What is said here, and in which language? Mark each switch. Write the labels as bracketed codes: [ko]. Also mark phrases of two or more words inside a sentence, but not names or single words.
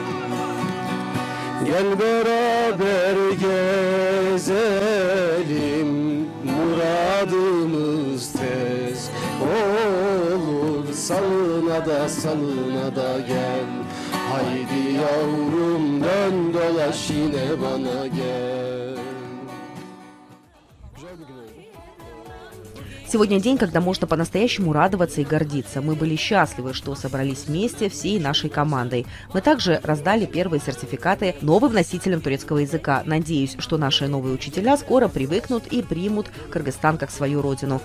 [tr] Gel beraber gezelim, muradımız tez olur. Salına da gel, haydi yavrum dön dolaş yine bana gel. [ru] Сегодня день, когда можно по-настоящему радоваться и гордиться. Мы были счастливы, что собрались вместе всей нашей командой. Мы также раздали первые сертификаты новым носителям турецкого языка. Надеюсь, что наши новые учителя скоро привыкнут и примут Кыргызстан как свою родину.